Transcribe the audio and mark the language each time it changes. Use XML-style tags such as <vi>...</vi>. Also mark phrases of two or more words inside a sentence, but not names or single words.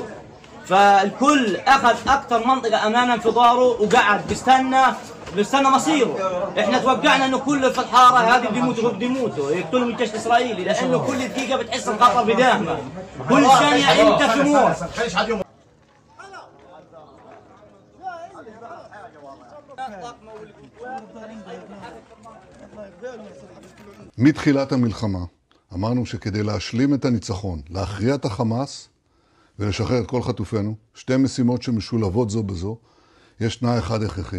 <ar>فالكل اخذ اكثر منطقة امانا في داره وقعد بيستنى مصيره. احنا توقعنا انه كل في الحارة هذه بده يموتوا يقتلهم الجيش الاسرائيلي، لانه كل دقيقة بتحس الخطر بداهمة، كل ثانية انت في موت.</ar> <he>מתחילת המלחמה אמרנו שכדי להשלים את הניצחון, להכריע את החמאס ולשחרר את כל חטופינו, שתי משימות שמשולבות זו בזו, יש תנאי אחד הכרחי.</he>